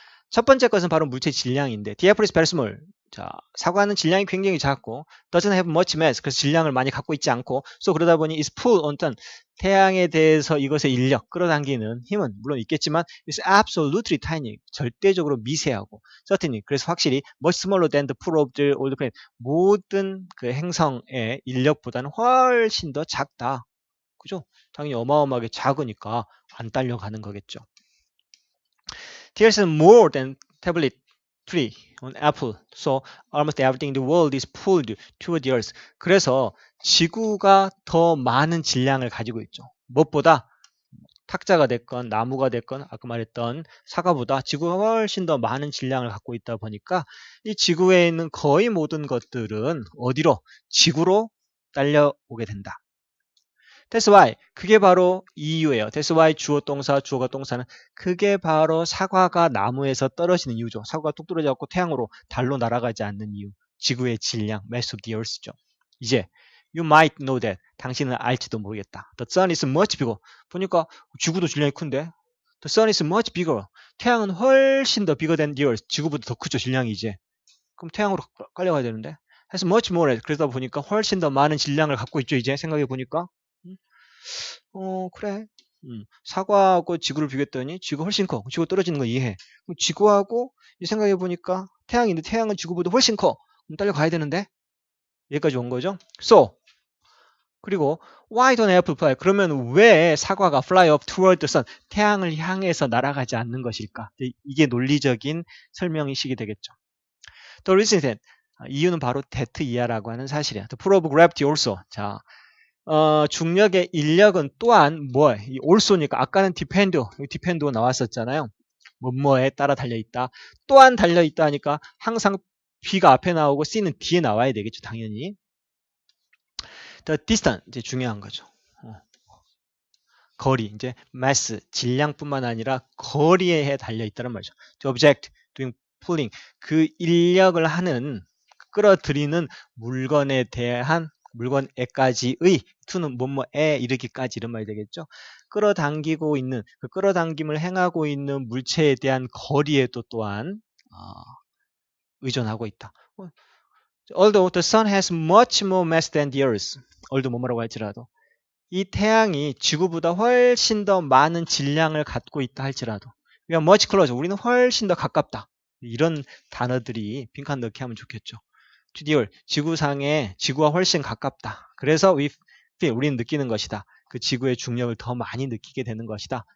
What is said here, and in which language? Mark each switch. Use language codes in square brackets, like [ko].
[ko] 첫 번째 것은 바로 물체 질량인데 [en] the apple is very small. [ko] 자, 사과는 질량이 굉장히 작고 [en] doesn't have much mass. [ko] 그래서 질량을 많이 갖고 있지 않고 so 그러다 보니 is pull on 태양에 대해서 이것의 인력, 끌어당기는 힘은 물론 있겠지만 [en] is absolutely tiny. [ko] 절대적으로 미세하고 certainly. 그래서 확실히 [en] much smaller than the pull of the old planet. [ko] 모든 그 행성의 인력보다는 훨씬 더 작다. 그죠? 당연히 어마어마하게 작으니까 안 딸려가는 거겠죠. [en] There's more than tablet tree on apple, so almost everything in the world is pulled toward the earth. [ko] 그래서 지구가 더 많은 질량을 가지고 있죠. 무엇보다 탁자가 됐건 나무가 됐건 아까 말했던 사과보다 지구가 훨씬 더 많은 질량을 갖고 있다 보니까 이 지구에 있는 거의 모든 것들은 어디로? 지구로 딸려오게 된다. [en] That's why. [ko] 그게 바로 이유예요. That's why 주어 동사, 주어가 동사는 그게 바로 사과가 나무에서 떨어지는 이유죠. 사과가 뚝 떨어져갖고 태양으로 달로 날아가지 않는 이유. 지구의 질량, [en] mass of the earth [ko] 죠. 이제 [en] you might know that. [ko] 당신은 알지도 모르겠다. [en] The sun is much bigger. [ko] 보니까 지구도 질량이 큰데 [en] The sun is much bigger. [ko] 태양은 훨씬 더 [en] bigger than the earth. [ko] 지구보다 더 크죠, 질량이 이제. 그럼 태양으로 깔려가야 되는데 [en] has much more. [ko] 그러다 보니까 훨씬 더 많은 질량을 갖고 있죠, 이제 생각해 보니까. 그래. 사과하고 지구를 비교했더니 지구가 훨씬 커. 지구 떨어지는 거 이해해. 지구하고 생각해 보니까 태양인데 태양은 지구보다 훨씬 커. 그럼 딸려가야 되는데? 여기까지 온 거죠. [en] So, [ko] 그리고 [en] why don't apple fly? [ko] 그러면 왜 사과가 [en] fly up toward the sun? [ko] 태양을 향해서 날아가지 않는 것일까? 이게 논리적인 설명이식이 되겠죠. [en] The reason is that [ko] 이유는 바로 that 이하라고 하는 사실이야. [en] The pull of gravity also. [ko] 자, 중력의 인력은 또한 뭐야? 이 also니까 아까는 depend가 나왔었잖아요. 뭐뭐에 따라 달려있다. 또한 달려있다 하니까 항상 B가 앞에 나오고 C는 뒤에 나와야 되겠죠. 당연히. The distance 이제 중요한 거죠. 거리 이제 mass 질량뿐만 아니라 거리에 달려있다는 말이죠. [en] The object doing pulling [ko] 그 인력을 하는 끌어들이는 물건에 대한 물건에까지의 to는 뭐뭐에 이르기까지 이런 말이 되겠죠. 끌어당기고 있는 그 끌어당김을 행하고 있는 물체에 대한 거리에도 또한 의존하고 있다. [en] Although the sun has much more mass than the earth. [ko] although 뭐라고 할지라도 이 태양이 지구보다 훨씬 더 많은 질량을 갖고 있다 할지라도 [en] we are much closer. [ko] 우리는 훨씬 더 가깝다. 이런 단어들이 빈칸 넣기 하면 좋겠죠. [en] to the earth. [ko] 지구와 훨씬 가깝다. 그래서 [en] we feel [ko] 우리는 느끼는 것이다. 그 지구의 중력을 더 많이 느끼게 되는 것이다.